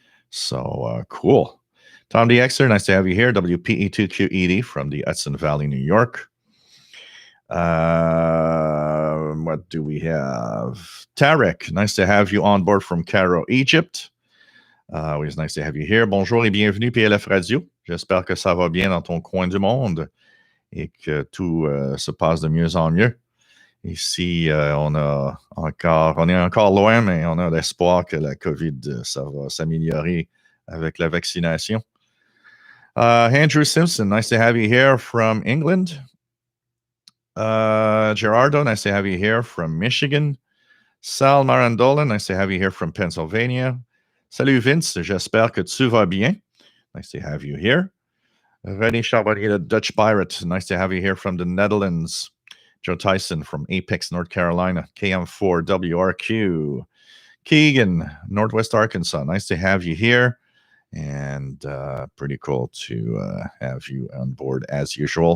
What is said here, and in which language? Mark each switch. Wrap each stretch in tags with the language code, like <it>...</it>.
<en>So cool. Tom DXer, nice to have you here. WPE2QED from the Hudson Valley, New York. What do we have? Tarek, nice to have you on board from Cairo, Egypt. Always nice to have you here.</en> <fr>Bonjour et bienvenue PLF Radio. J'espère que ça va bien dans ton coin du monde et que tout se passe de mieux en mieux. Ici, on est encore loin, mais on a l'espoir que la COVID, ça va s'améliorer avec la vaccination.</fr> <en>Andrew Simpson, nice to have you here from England. Gerardo, nice to have you here from Michigan. Sal Marandola, nice to have you here from Pennsylvania.</en> <fr>Salut Vince, j'espère que tu vas bien.</fr> <en>Nice to have you here. René Charbonnier, the Dutch Pirate, nice to have you here from the Netherlands. Joe Tyson from Apex, North Carolina. KM4 WRQ. Keegan, Northwest Arkansas, nice to have you here. And pretty cool to have you on board as usual.</en>